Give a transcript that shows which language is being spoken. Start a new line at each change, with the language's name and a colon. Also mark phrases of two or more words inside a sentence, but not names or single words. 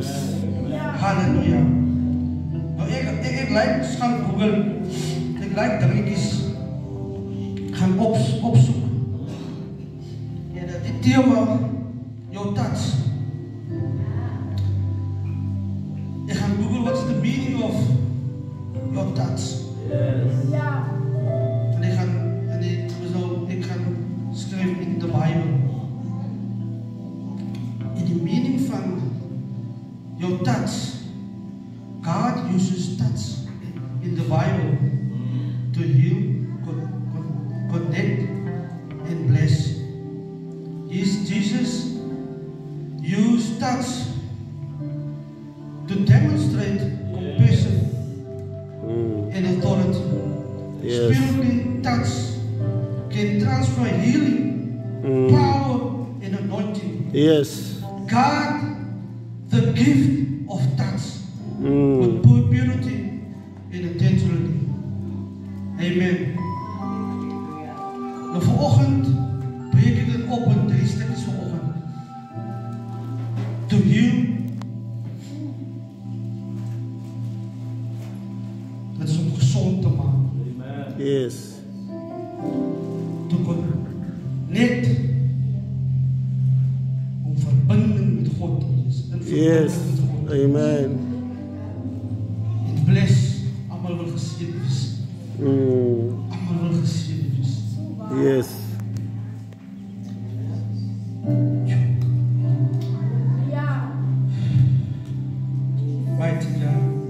Afrikaans: Halleluja. Nou ek like gaan Google, ek like dingetjies gaan opsoek. En die tema, jou touch. Ek gaan
English: Google what's the meaning of your touch.
Afrikaans: En ek gaan skryf in die Bible. In die
English: meaning van your touch, God uses touch in the Bible to heal, connect, and bless. Jesus used touch to demonstrate compassion and authority. Yes. Spiritually touch can transfer healing, power, and anointing. Yes. God, the gift of touch, with purity and intentionality. Amen.
Afrikaans: Nou vanoggend breek ek dit op in 3 stukkies vanoggend.
English: To heal.
Afrikaans: Dit is om gezond te maken.
English: Yes. To connect.
Afrikaans: Om verbinding met God te wees.
English: Yes. Amen.
Afrikaans: En bless. Almal wil geseën wees. Almal wil geseën wees.
English: Yes. Mighty God.